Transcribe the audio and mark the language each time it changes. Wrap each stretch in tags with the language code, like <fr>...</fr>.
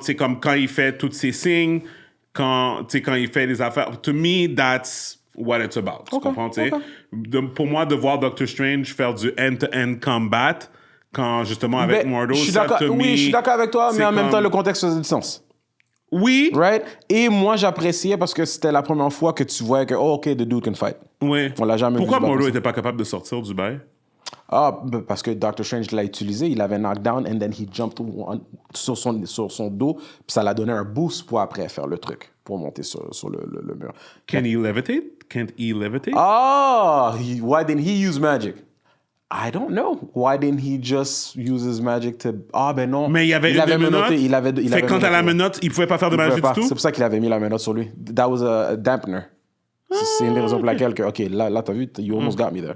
<fr>C'est comme quand il fait tous ces signes, quand il fait des affaires...</fr> <en>To me, that's what it's about.</en> <fr>Tu comprends? Pour moi, de voir Doctor Strange faire du end-to-end combat... Quand, justement, avec Mordo, ça, je suis d'accord avec toi, mais en même temps, le contexte faisait du sens. Oui.</fr> <en>Right?</en> <fr>Et moi, j'appréciais parce que c'était la première fois que tu voyais que, oh, OK,</fr> <en>the dude can fight.</en> <fr>Oui. On l'a jamais Pourquoi vu Mordo n'était pas capable de sortir du bail? Parce que Doctor Strange l'a utilisé, il avait knockdown,</fr> <en>and then he jumped</en> <fr>sur son dos, puis ça l'a donné un boost pour après faire le truc, pour monter sur le mur.</fr> <en>Can he levitate? Can't he levitate? Why didn't he use magic? I don't know. Why didn't he just use his magic to...</en> <fr>ben non. Mais il avait menotté. Fait que quand t'as la menotte, il pouvait pas faire de magie du tout? C'est pour ça qu'il avait mis la menotte sur lui.</fr> <en>That was a dampener.</en> <fr>C'est une des raisons pour laquelle OK, là t'as vu,</fr> <en>you almost got me there.</en>